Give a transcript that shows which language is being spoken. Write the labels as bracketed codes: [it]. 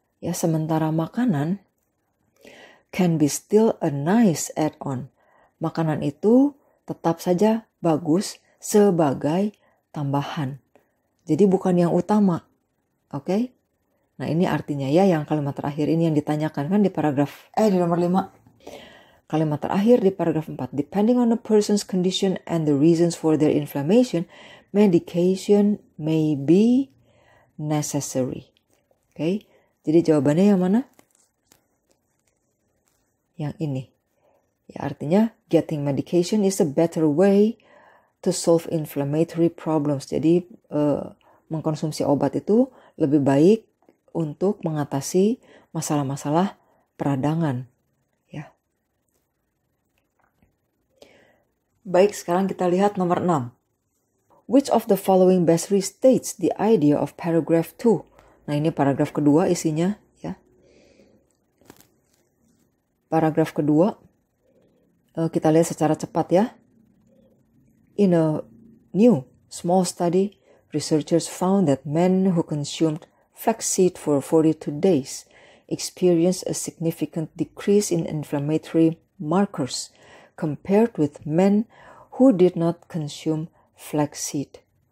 [id] Ya, sementara makanan [en] can be still a nice add-on. [id] Makanan itu tetap saja bagus sebagai tambahan. Jadi bukan yang utama. Oke? Nah, ini artinya ya yang kalimat terakhir ini yang ditanyakan kan di paragraf di nomor 5. Kalimat terakhir di paragraf 4. [en] Depending on a person's condition and the reasons for their inflammation, medication may be necessary. [id] Oke? Jadi jawabannya yang mana? Yang ini. Ya, artinya [en] getting medication is a better way to solve inflammatory problems. [id] Jadi mengkonsumsi obat itu lebih baik untuk mengatasi masalah-masalah peradangan. Ya. Baik, sekarang kita lihat nomor 6. [en] Which of the following best restates the idea of paragraph 2? [id] Nah, ini paragraf kedua isinya ya. Paragraf kedua, Kita lihat secara cepat ya. [en] In a new small study, researchers found that men who consumed flaxseed for 42 days experienced a significant decrease in inflammatory markers compared with men who did not consume flaxseed.